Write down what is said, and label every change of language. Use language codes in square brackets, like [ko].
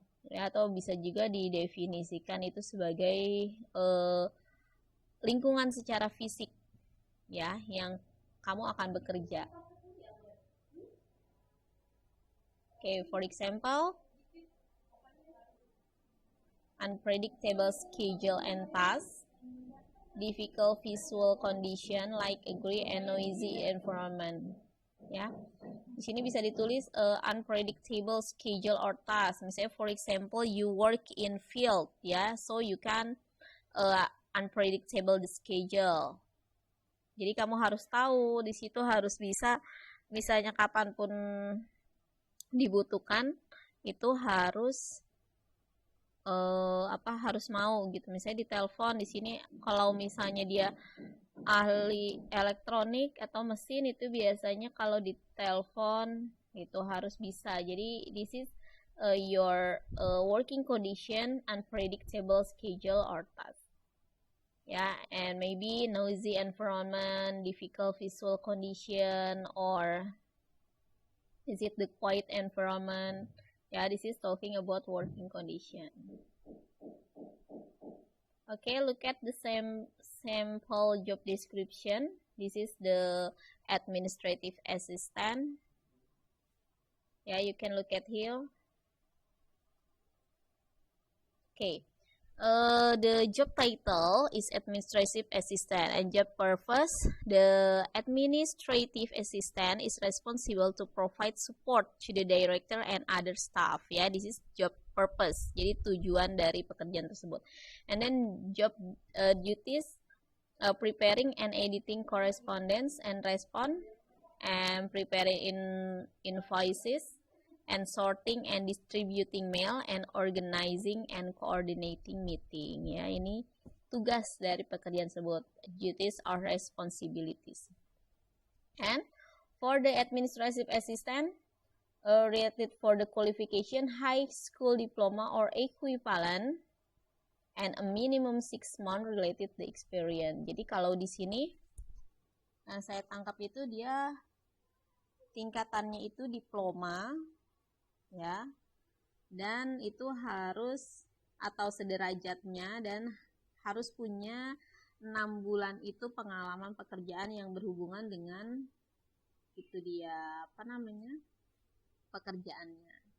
[id] Ya, atau bisa juga didefinisikan itu sebagai lingkungan secara fisik, ya, yang kamu akan bekerja. [en] Okay, for example, unpredictable schedule and tasks, difficult visual condition like agree and noisy environment. [id] Ya, di sini bisa ditulis [en] unpredictable schedule or task. Misalnya, for example, you work in field, ya, so you can unpredictable the schedule. [id] Jadi kamu harus tahu di situ harus bisa, misalnya kapanpun dibutuhkan itu harus harus mau gitu. Misalnya di telepon di sini kalau misalnya dia ahli elektronik atau mesin itu biasanya kalau di telepon itu harus bisa. [en] Jadi this is your working condition, unpredictable schedule or task. Yeah, and maybe noisy environment, difficult visual condition, or is it the quiet environment? Yeah, this is talking about working condition. Okay, look at the sample job description. This is the administrative assistant. Yeah, you can look at here. Okay. The job title is administrative assistant, and job purpose, the administrative assistant is responsible to provide support to the director and other staff. Ya, this is job purpose. [id] Jadi tujuan dari pekerjaan tersebut. [en] And then job duties, preparing and editing correspondence and response, and preparing invoices, and sorting and distributing mail, and organizing and coordinating meeting. [id] Ya, ini tugas dari pekerjaan tersebut, [en] duties or responsibilities. And for the administrative assistant, rated for the qualification high school diploma or equivalent, and a minimum 6 months related the experience. [id] Jadi kalau di sini saya tangkap itu dia tingkatannya itu diploma, ya, dan itu harus atau sederajatnya dan harus punya 6 bulan itu pengalaman pekerjaan yang berhubungan dengan itu dia pekerjaannya.